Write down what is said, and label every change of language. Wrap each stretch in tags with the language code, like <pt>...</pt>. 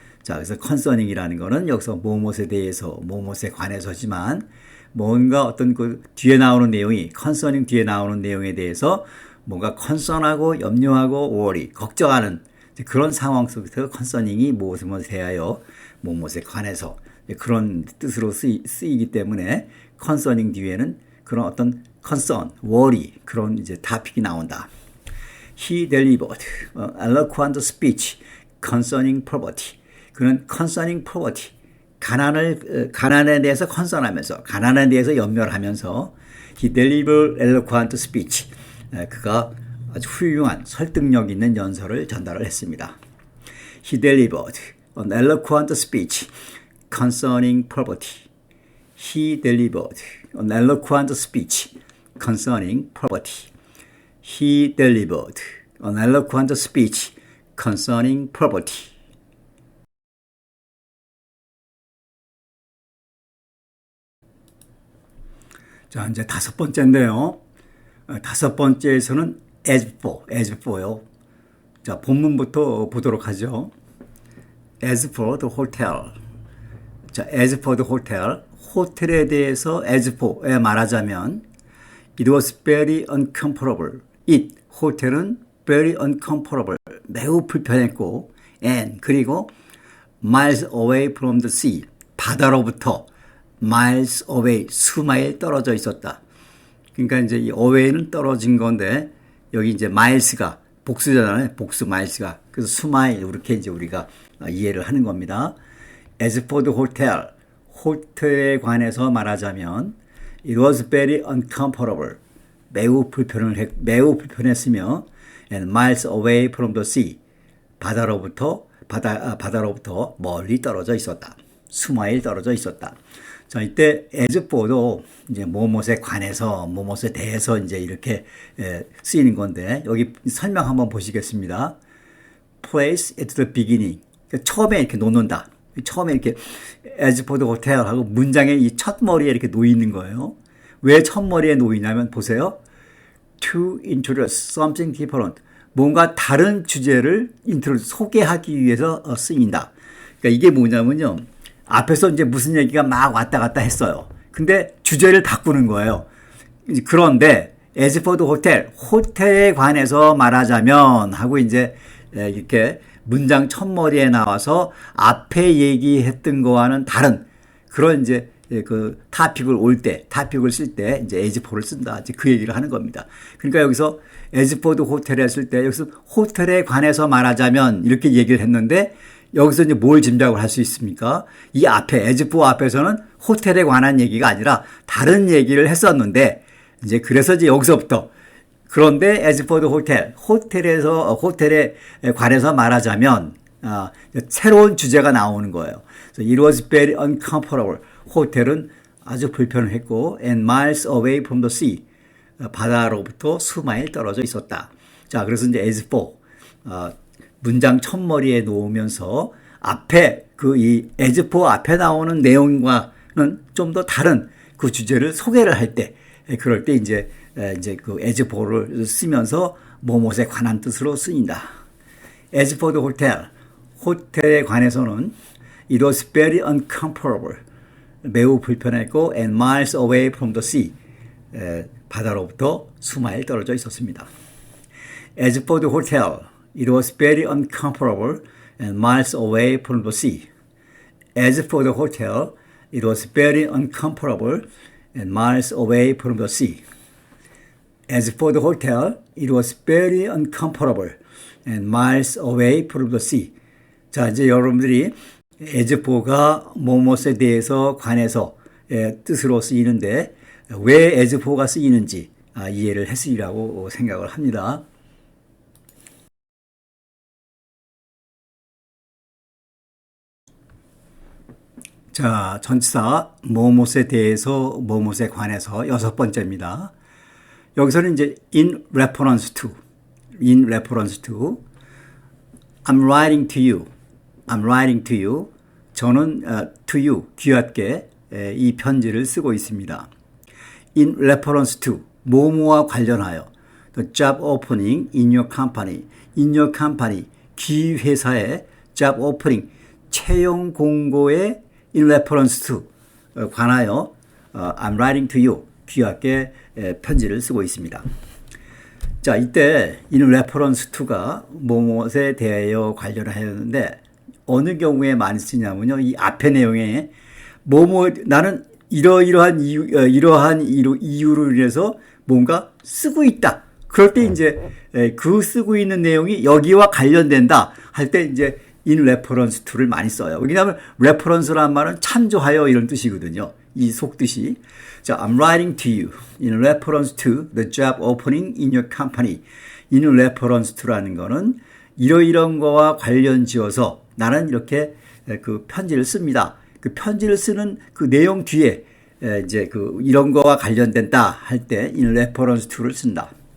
<ko>자, 그래서 concerning이라는 거는 여기서 무엇에 대해서, 무엇에 관해서지만 뭔가 어떤 그 뒤에 나오는 내용이, concerning 뒤에 나오는 내용에 대해서 뭔가 concern하고 염려하고 worry, 걱정하는 그런 상황 속에서 concerning이 무엇에 대하여, 무엇에 관해서 그런 뜻으로 쓰이기 때문에 concerning 뒤에는 그런 어떤 concern, worry 그런 이제 to픽이 나온다.</ko> <en>He delivered an eloquent speech concerning poverty.</en> <ko>그는 concerning poverty, 가난에 대해서 concern하면서, 가난에 대해서 염려를 하면서</ko> <en>he delivered eloquent speech.</en> <ko>그가 아주 훌륭한 설득력 있는 연설을 전달을 했습니다.</ko> <en>He delivered an eloquent speech concerning poverty. He delivered an eloquent speech concerning poverty. He delivered an eloquent speech concerning poverty.</en> <ko>자, 이제 다섯 번째인데요. 다섯 번째에서는 as for요. 자, 본문부터 보도록 하죠.</ko> <en>As for the hotel.</en> <ko>자,</ko> <en>as for the hotel.</en> <ko>호텔에 대해서 as for에 말하자면</ko> <en>it was very uncomfortable.</en> <ko>it, 호텔은 very uncomfortable. 매우 불편했고 and, 그리고</ko> <en>miles away from the sea.</en> <ko>바다로부터 miles away, 수마일 떨어져 있었다. 그러니까 이제 이 away는 떨어진 건데 여기 이제 miles가 복수잖아요. 복수 miles가. 그래서 수마일 이렇게 이제 우리가 이해를 하는 겁니다. As for the hotel, 호텔에 관해서 말하자면</ko> <en>it was very uncomfortable.</en> <ko>매우 불편했으며</ko> <en>and miles away from the sea.</en> <ko>바다로부터 멀리 떨어져 있었다. 수마일 떨어져 있었다. 자, 이때 as for도 이제 무엇에 관해서, 무엇에 대해서 이제 이렇게 쓰이는 건데, 여기 설명 한번 보시겠습니다.</ko> <en>place at the beginning.</en> <ko>그러니까 처음에 이렇게 놓는다. 처음에 이렇게 as for the hotel 하고 문장의 이 첫 머리에 이렇게 놓이는 거예요. 왜 첫 머리에 놓이냐면 보세요.</ko> <en>to introduce something different.</en> <ko>뭔가 다른 주제를 소개하기 위해서 쓰인다. 그러니까 이게 뭐냐면요. 앞에서 이제 무슨 얘기가 막 왔다 갔다 했어요. 근데 주제를 바꾸는 거예요. 그런데 as for the hotel, 호텔에 관해서 말하자면 하고 이제 이렇게 문장 첫머리에 나와서 앞에 얘기했던 거와는 다른 그런 이제 그 타픽을 쓸 때 이제 as for를 쓴다. 이제 그 얘기를 하는 겁니다. 그러니까 여기서 as for the hotel에 했을 때 여기서 호텔에 관해서 말하자면 이렇게 얘기를 했는데 여기서 이제 뭘 짐작을 할 수 있습니까? 이 앞에, as for 앞에서는 호텔에 관한 얘기가 아니라 다른 얘기를 했었는데, 이제 그래서 이제 여기서부터, 그런데 as for the hotel, 호텔에 관해서 말하자면, 새로운 주제가 나오는 거예요.</ko> <en>So it was very uncomfortable.</en> <ko>호텔은 아주 불편했고,</ko> <en>and miles away from the sea.</en> <ko>바다로부터 수마일 떨어져 있었다. 자, 그래서 이제 as for, 문장 첫머리에 놓으면서 앞에 이 as for 앞에 나오는 내용과는 좀 더 다른 그 주제를 소개를 할 때, 그럴 때 이제 이제 그 as for를 쓰면서 뭐뭇에 관한 뜻으로 쓰인다.</ko> <en>as for the hotel,</en> <ko>호텔에 관해서는</ko> <en>it was very uncomfortable,</en> <ko>매우 불편했고</ko> <en>and miles away from the sea,</en> <ko>바다로부터 수마일 떨어져 있었습니다.</ko> <en>As for the hotel, it was very uncomfortable and miles away from the sea. As for the hotel, it was very uncomfortable and miles away from the sea. As for the hotel, it was very uncomfortable and miles away from the sea.</en> <ko>자, 이제 여러분들이 as for가 뭐뭇에 대해서 관해서 뜻으로 쓰이는데 왜 as for가 쓰이는지 이해를 했으리라고 생각을 합니다. 자, 전치사 뭐뭇에 대해서 뭐뭇에 관해서 6번째입니다. 여기서는 이제</ko> <en>in reference to I'm writing to you. I'm writing to you.</en> <ko>저는 to you, 귀하께 이 편지를 쓰고 있습니다.</ko> <en>In reference to,</en> <ko>뭐뭐와 관련하여</ko> <en>the job opening in your company. in your company,</en> <ko>귀 회사의</ko> <en>job opening, 채용 공고에 in reference to, 관하여 I'm writing to you,</en> <ko>귀하께 편지를 쓰고 있습니다. 자, 이때 in reference to가 뭐뭐에 대하여 관련하였는데 어느 경우에 많이 쓰냐면요. 이 앞의 내용에 나는 이러한 이유로 인해서 뭔가 쓰고 있다. 그럴 때 이제 그 쓰고 있는 내용이 여기와 관련된다 할 때 이제 in reference to를 많이 써요. 왜냐하면 reference란 말은 참조하여 이런 뜻이거든요. 이 속뜻이. 자,</ko> <en>I'm writing to you in reference to the job opening in your company.</en> <ko>in reference to라는 거는 이러이런 거와 관련 지어서 나는 이렇게 그 편지를 씁니다. 그 편지를 쓰는 그 내용 뒤에 이제 그 이런 거와 관련된다 할 때 in reference to를 쓴다.</ko>